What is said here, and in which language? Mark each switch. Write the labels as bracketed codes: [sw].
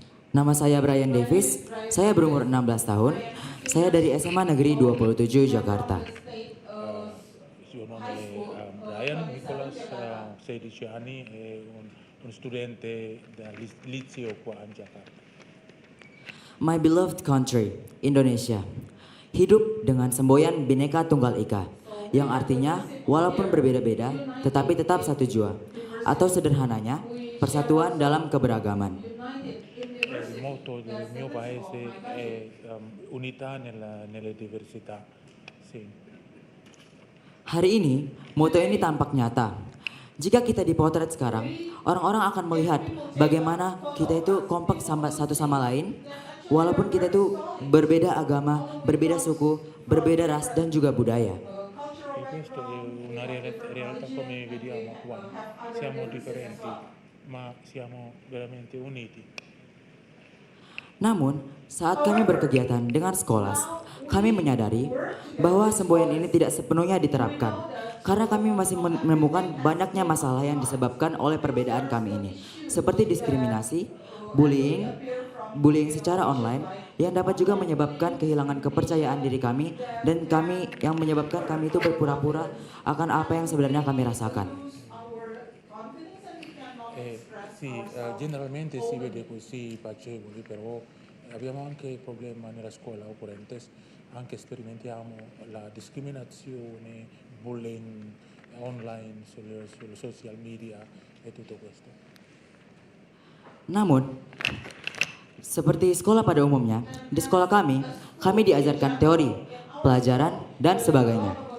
[id] Nama saya Brian Davis, saya berumur 16 tahun, saya dari SMA Negeri 27 Jakarta. [it] Il suo nome è Brian Nicholas, 16 anni, è un un studente del liceo qua in Jakarta. [en] My beloved country, [id] Indonesia, hidup dengan semboyan Bhinneka Tunggal Ika, yang artinya walaupun berbeda-beda, tetapi tetap satu jua, atau sederhananya, persatuan dalam keberagaman. [it] Il motto del mio paese è unità nelle diversità. Sì. [id] Hari ini, moto ini tampak nyata. Jika kita dipotret sekarang, orang-orang akan melihat bagaimana kita itu kompak satu sama lain, walaupun kita itu berbeda agama, berbeda suku, berbeda ras dan juga budaya. [it] E questa è una realtà come vediamo qua. Siamo differenti, ma siamo veramente uniti. [id] Namun, saat kami berkegiatan dengan Skolas, kami menyadari bahwa semboyan ini tidak sepenuhnya diterapkan karena kami masih menemukan banyaknya masalah yang disebabkan oleh perbedaan kami ini, seperti diskriminasi, bullying secara online yang dapat juga menyebabkan kehilangan kepercayaan diri kami dan yang menyebabkan kami itu berpura-pura akan apa yang sebenarnya kami rasakan. [it] Sì, generalmente si vede così piacevoli, però abbiamo anche il problema nella scuola occorrente, anche sperimentiamo la discriminazione, bullying online, sulle social media e tutto questo. [id] Namun, seperti sekolah pada umumnya, di sekolah kami diajarkan teori, pelajaran, dan sebagainya.